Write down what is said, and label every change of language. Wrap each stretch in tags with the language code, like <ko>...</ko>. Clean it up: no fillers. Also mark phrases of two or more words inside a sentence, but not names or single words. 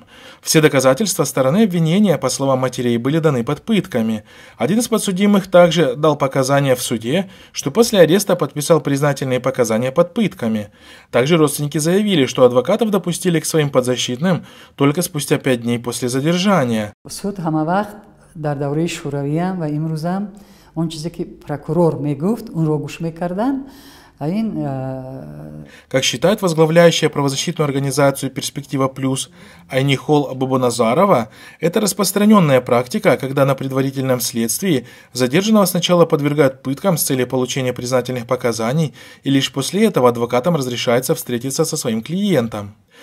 <ru>Все доказательства стороны обвинения, по словам матерей, были даны под пытками. Один из подсудимых также дал показания в суде, что после ареста подписал признательные показания под пытками. Также родственники заявили, что адвокатов допустили к своим подзащитным только спустя 5 дней после задержания.</ru> <tg>Суд ҳамавақт дар давраи шӯравиам ва имрӯзам он чизе ки прокурор мегуфт онро гӯш мекардан.</tg> <ru>Как считает возглавляющая правозащитную организацию «Перспектива Плюс» Айнихол Бабоназарова, это распространенная практика, когда на предварительном следствии задержанного сначала подвергают пыткам с целью получения признательных показаний, и лишь после этого адвокатам разрешается встретиться со своим клиентом.</ru>